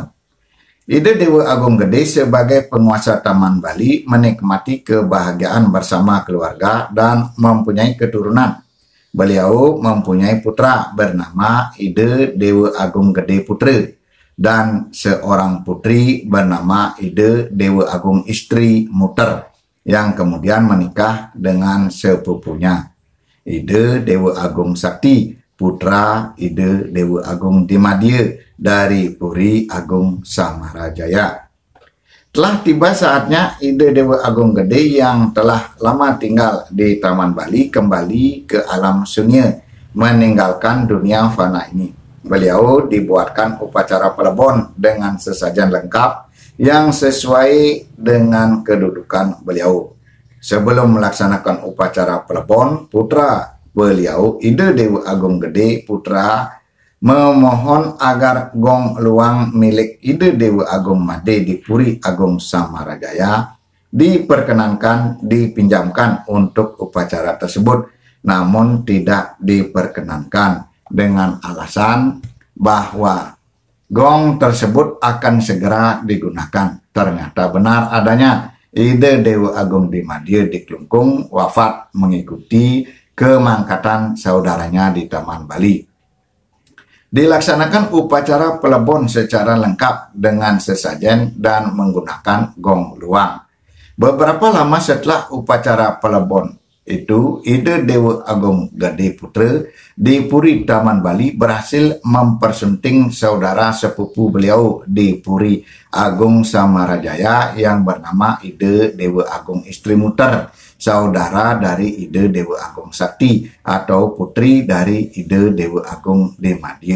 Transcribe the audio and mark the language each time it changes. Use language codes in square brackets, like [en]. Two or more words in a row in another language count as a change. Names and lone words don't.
[id] Ide Dewa Agung Gede sebagai penguasa Taman Bali menikmati kebahagiaan bersama keluarga dan mempunyai keturunan. Beliau mempunyai putra bernama Ide Dewa Agung Gede Putra dan seorang putri bernama Ide Dewa Agung Istri Muter yang kemudian menikah dengan sepupunya Ide Dewa Agung Sakti, putra Ide Dewa Agung Dimadya dari Puri Agung Samarajaya. Telah tiba saatnya Ide Dewa Agung Gede yang telah lama tinggal di Taman Bali kembali ke alam sunya, meninggalkan dunia fana ini. Beliau dibuatkan upacara pelebon dengan sesajen lengkap yang sesuai dengan kedudukan beliau. Sebelum melaksanakan upacara pelebon, putra beliau, Ide Dewa Agung Gede Putra, memohon agar gong luang milik Ide Dewa Agung Made di Puri Agung Samarajaya diperkenankan dipinjamkan untuk upacara tersebut, namun tidak diperkenankan dengan alasan bahwa gong tersebut akan segera digunakan. Ternyata benar adanya. Ide Dewa Agung Dimadya di Klungkung wafat mengikuti kemangkatan saudaranya di Taman Bali. Dilaksanakan upacara pelebon secara lengkap dengan sesajen dan menggunakan gong luang. Beberapa lama setelah upacara pelebon itu, Ide Dewa Agung Gede Putra di Puri Taman Bali berhasil mempersunting saudara sepupu beliau di Puri Agung Samarajaya yang bernama Ide Dewa Agung Istri Muter, saudara dari Ide Dewa Agung Sakti atau putri dari Ide Dewa Agung Dimadya.